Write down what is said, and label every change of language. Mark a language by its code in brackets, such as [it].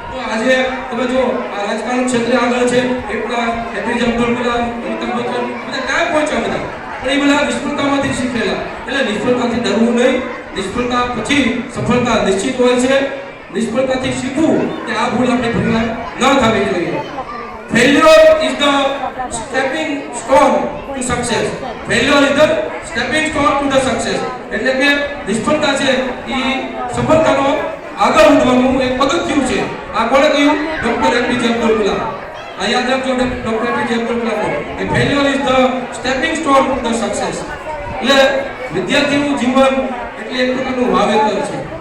[gu] તો આજે તમે જો આ રાજકારણ ક્ષેત્રે આગળ છે, એટલા એપીજે અબ્દુલ કલામ, અમિતાભ બચ્ચન બધા ક્યાં પહોંચ્યા બધા, પણ એ બધા નિષ્ફળતામાંથી શીખેલા. એટલે નિષ્ફળતાથી ડરવું નહીં. નિષ્ફળતા પછી સફળતા નિશ્ચિત હોય છે. નિષ્ફળતાથી શીખવું કે આ ભૂલ આપણે ફરીવાર ન થવી જોઈએ. [en] Failure is the stepping stone to success. Failure is the stepping stone to the success. [gu] એટલે કે નિષ્ફળતા છે એ સફળતાનો આગળ વધવાનું એક પગથિયું છે. આ કોણે કહ્યું? Doctor APJ Abdul Kalam. આ યાદ રાખજો, ડોક્ટર એપીજે અબ્દુલ કલામ કે [en] failure is the stepping stone to the success. [gu] એટલે વિદ્યાર્થીનું જીવન એટલે એક પ્રકારનું વાવેતર છે.